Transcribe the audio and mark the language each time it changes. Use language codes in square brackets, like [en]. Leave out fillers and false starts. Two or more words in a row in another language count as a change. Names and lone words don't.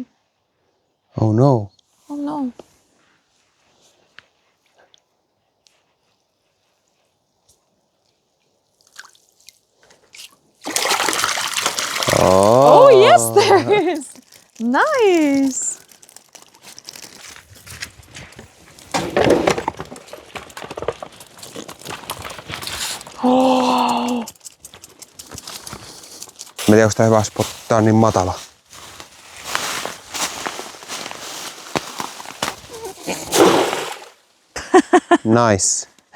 [en] Oh no. Oh no. Oh yes, there is. Nice. Oh. [fi] Mä tiedän, onko tää hyvä spottaa niin matala. [en] Nice.